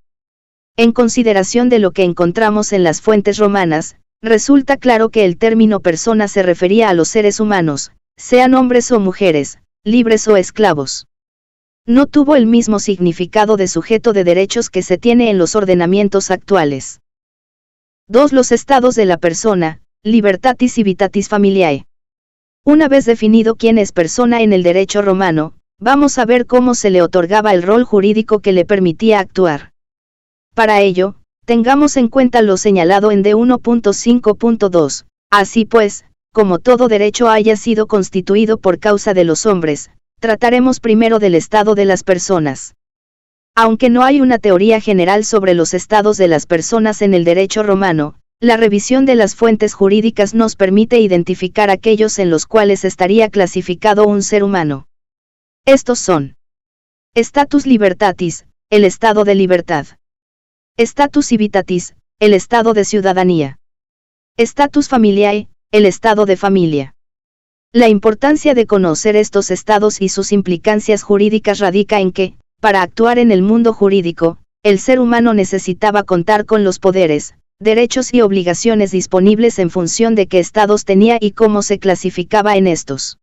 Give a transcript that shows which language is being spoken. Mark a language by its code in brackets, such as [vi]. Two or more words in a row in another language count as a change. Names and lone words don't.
[es] En consideración de lo que encontramos en las fuentes romanas, resulta claro que el término persona se refería a los seres humanos, sean hombres o mujeres, libres o esclavos. No tuvo el mismo significado de sujeto de derechos que se tiene en los ordenamientos actuales. 2. Los estados de la persona, [la] libertatis civitatis familiae. [es] Una vez definido quién es persona en el derecho romano, vamos a ver cómo se le otorgaba el rol jurídico que le permitía actuar. Para ello, tengamos en cuenta lo señalado en D1.5.2, así pues, como todo derecho haya sido constituido por causa de los hombres, trataremos primero del estado de las personas. Aunque no hay una teoría general sobre los estados de las personas en el derecho romano, la revisión de las fuentes jurídicas nos permite identificar aquellos en los cuales estaría clasificado un ser humano. Estos son: [la] status libertatis, [es] el estado de libertad; [la] status civitatis, [es] el estado de ciudadanía; [la] status familiae, [es] el estado de familia. La importancia de conocer estos estados y sus implicancias jurídicas radica en que, para actuar en el mundo jurídico, el ser humano necesitaba contar con los poderes, derechos y obligaciones disponibles en función de qué estados tenía y cómo se clasificaba en estos.